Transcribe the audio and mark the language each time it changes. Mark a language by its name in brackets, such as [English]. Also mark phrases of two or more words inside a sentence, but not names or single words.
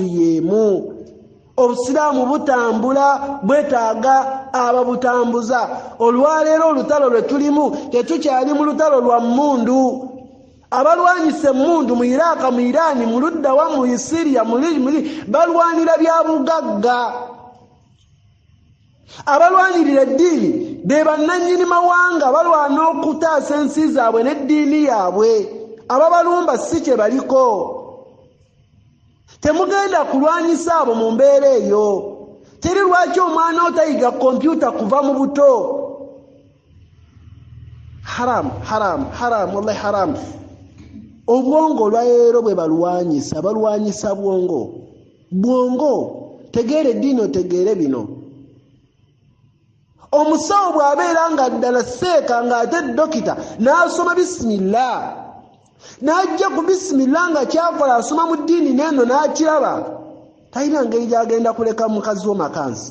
[Ganda] yeemu obusiraamu butambula bwetaaga ababutambuza olwaleero olutalo lwe tulimu tetukyali mu lutalo lwa mmundu abalwanyise mmundu mu Iraq mu Iran mu ludda wa mu Syria muri balwanira bya bugagga abalwanirira eddiini be bannannyini mawanga balwana okutaasa ensi zaabwe n'eddiini yaabwe. Ababalumba si kye baliko. Temugenda kulwanyisa abo mu mbeera eyo. Teri lwaki omwana otayiga kompyuta kuva mu buto. [Arabic] حرام، والله حرام. [Ganda] Obwongo olwaleero bwe balwanyisa bwongo. Tegeera eddiini otegeere bino. Omusawo bw'abeera nga ddala seeka ng'ate dokita n'asoma bisimillah, n'ajja ku bisimillah nga kyakola asoma mu ddiini n'eno n'akiraba, talina ngeri gy'agenda kuleka mukazi wo makansi.